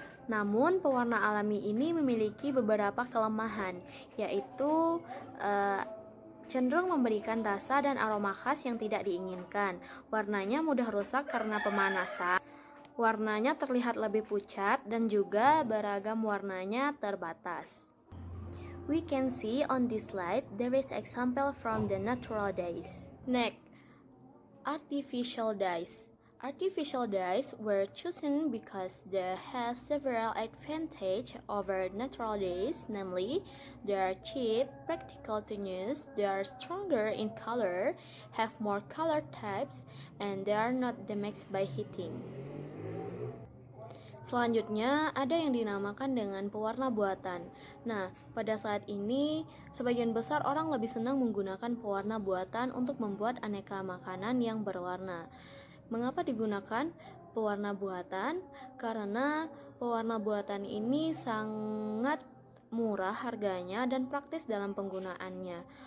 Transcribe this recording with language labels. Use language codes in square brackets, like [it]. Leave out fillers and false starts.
[id] Namun, pewarna alami ini memiliki beberapa kelemahan, yaitu cenderung memberikan rasa dan aroma khas yang tidak diinginkan. Warnanya mudah rusak karena pemanasan. Warnanya terlihat lebih pucat dan juga beragam warnanya terbatas. [en] We can see on this slide there is example from the natural dyes. Next, artificial dyes. Artificial dyes were chosen because they have several advantages over natural dyes, namely, they are cheap, practical to use, they are stronger in color, have more color types, and they are not damaged by heating. [id] Selanjutnya, ada yang dinamakan dengan pewarna buatan. Nah, pada saat ini, sebagian besar orang lebih senang menggunakan pewarna buatan untuk membuat aneka makanan yang berwarna. Mengapa digunakan pewarna buatan? Karena pewarna buatan ini sangat murah harganya dan praktis dalam penggunaannya.